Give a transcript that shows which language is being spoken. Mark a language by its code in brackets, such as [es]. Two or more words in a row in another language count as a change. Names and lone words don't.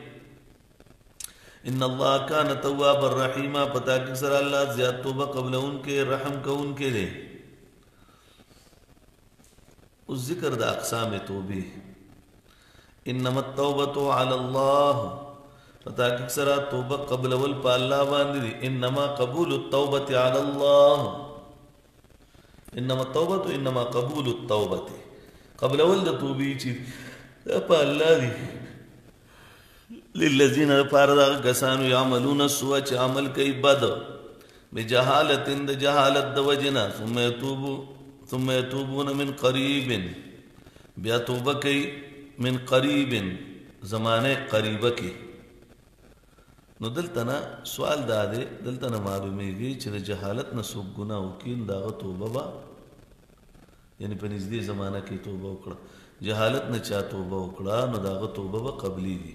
[ar] ان الله کان توابا رحیما [ps] په تحقیق سره الله زیات توبه قبلونکې رحم کوونکی دی اوس ذکر د اقسام توبې [ar] انما التوبة علی الله [ps] په تحقیق سره توبه قبلول په الله باندې دي [ar] انما قبول التوبة علی الله انما التوبة انما قبول التوبة [ps] قبلول د توبې چې په الله دي للذین لپاره دغه کسانو [ar] یعملون السوء [ps] چې عمل کوي بد بجهالت د جهالت د وجنه [ar] ثم يتوبون من قریب [ps] بیا توبه کوي [ar] من قریب [ps] زمانه قریبه کې نو دلته نه سوال دا دی دلته نه معلومیږي چې د جهالت نه څوک ګناه وکړي نو د هغه توبه به یعنې په نږدې زمانه کې توبه وکړه جهالت نه چا توبه وکړه نو د هغه توبه به قبلیږي